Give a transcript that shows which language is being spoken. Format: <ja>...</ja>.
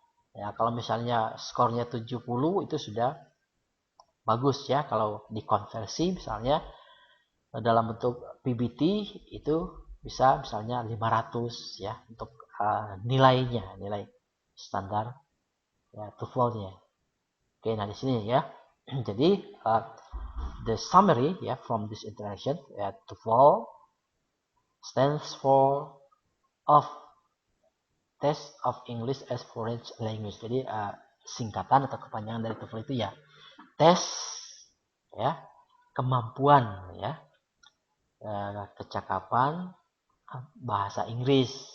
<id>Ya, kalau misalnya skornya 70 itu sudah bagus ya. Kalau dikonversi misalnya dalam bentuk PBT itu bisa misalnya 500 ya untuk nilainya, nilai standar ya TOEFL-nya. Oke, nah di sini ya.</id> <en>Jadi the summary ya from this interaction ya, TOEFL stands for of Test of English as Foreign Language.</en> <id>Jadi singkatan atau kepanjangan dari TOEFL itu ya tes ya kemampuan ya kecakapan bahasa Inggris.</id>